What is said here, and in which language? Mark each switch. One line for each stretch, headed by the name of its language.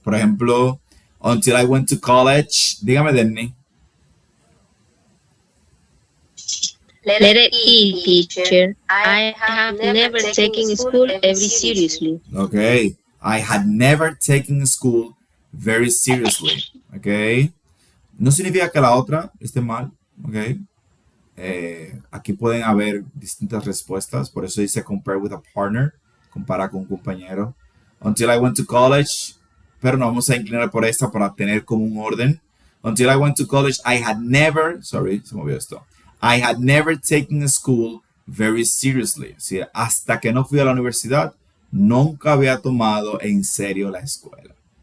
Spanish: Por ejemplo,
English: until I went to college.
Spanish: Dígame, Denny.
English: Letter E, teacher. I have never taken school very seriously. Okay. I had never taken school very seriously. Okay.
Spanish: No significa que la otra esté mal. Okay. Aquí pueden haber distintas respuestas. Por eso dice
English: compare with a partner.
Spanish: Compara con un compañero.
English: Until I went to college.
Spanish: Pero no vamos a inclinar por esta para tener como un orden.
English: Until I went to college, I had never. Sorry,
Spanish: se movió esto.
English: I had never taken school very seriously.
Spanish: O sea, hasta que no fui a la universidad, nunca había tomado en serio la escuela.